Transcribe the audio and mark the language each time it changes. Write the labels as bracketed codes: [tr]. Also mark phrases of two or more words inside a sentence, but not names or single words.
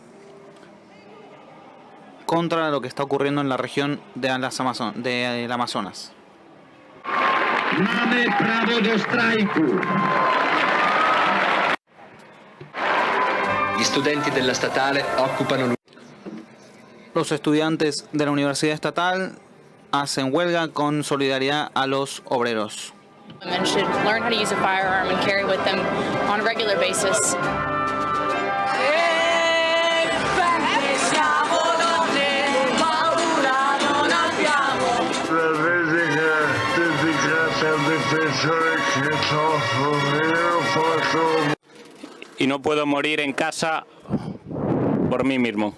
[es] contra lo que está ocurriendo en la región del Amazonas. [pl] Mamy prawo do strajku. [it] Gli studenti della statale occupano. [es] Los estudiantes de la Universidad Estatal hacen huelga con solidaridad a los obreros. [en] Women should learn how to use a firearm and carry with them on a regular basis. [es] Y no puedo morir en casa por mí mismo.